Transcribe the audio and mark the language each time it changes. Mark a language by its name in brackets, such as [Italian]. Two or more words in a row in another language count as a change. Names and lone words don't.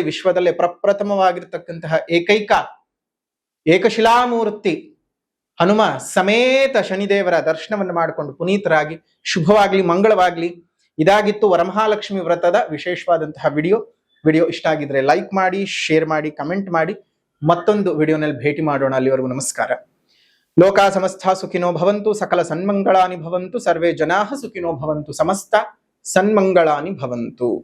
[Kannada] ವಿಶ್ವದಲ್ಲೇ ಪ್ರಪ್ರಥಮವಾಗಿರ್ತಕ್ಕಂತಹ ಏಕೈಕ ಏಕಶಿಲಾಮೂರ್ತಿ ಹನುಮ ಸಮೇತ ಶನಿದೇವರ ದರ್ಶನವನ್ನು ಮಾಡಿಕೊಂಡು ಪುನೀತರಾಗಿ ಶುಭವಾಗ್ಲಿ, ಮಂಗಳವಾಗ್ಲಿ. ಇದಾಗಿತ್ತು ವರಮಹಾಲಕ್ಷ್ಮಿ ವ್ರತದ ವಿಶೇಷವಾದಂತಹ ವಿಡಿಯೋ. ವಿಡಿಯೋ ಇಷ್ಟ ಆಗಿದ್ರೆ ಲೈಕ್ ಮಾಡಿ, ಶೇರ್ ಮಾಡಿ, ಕಮೆಂಟ್ ಮಾಡಿ. ಮತ್ತೊಂದು ವಿಡಿಯೋನಲ್ಲಿ ಭೇಟಿ ಮಾಡೋಣ. ಅಲ್ಲಿವರೆಗೂ ನಮಸ್ಕಾರ. [Sanskrit] ಲೋಕಾ ಸಮಸ್ತ ಸುಖಿನೋ ಭವಂತು, ಸಕಲ ಸನ್ಮಂಗಳಾನಿ ಭವಂತು, ಸರ್ವೇ ಜನಾಃ ಸುಖಿನೋ ಭವಂತು, ಸಮಸ್ತ ಸನ್ಮಂಗಳಾನಿ ಭವಂತು.